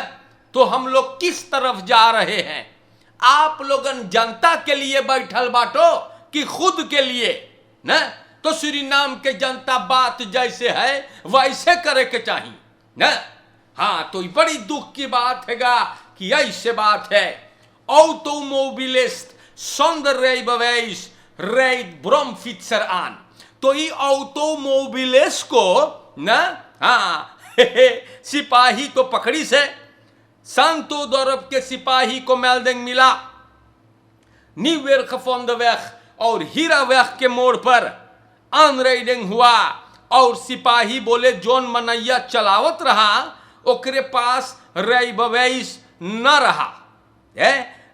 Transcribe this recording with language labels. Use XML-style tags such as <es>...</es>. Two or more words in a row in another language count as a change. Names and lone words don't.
<hns>तो हम लोग किस तरफ जा रहे हैं? आप लोगन जनता के लिए बैठल बाटो कि खुद के लिए न? तो सूरीनाम के जनता बात जैसे है वैसे करे के चाहिए न। हाँ, तो बड़ी दुख की बात हैगा कि ऐसे बात है।</hns> <nl>Automobilist zonder rijbewijs rijdt bromfietser aan।</nl> <hns>तो ये automobilist को न, हाँ सिपाही तो पकड़ी से, सांतो dorp के सिपाही को मेल्डिंग मिला, Nieuwergevonden और हीरावेग के मोड़ पर अनराइडिंग हुआ, और सिपाही बोले जोन मनैया चलावत रहा ओकरे पास rijbewijs न रहा।</hns>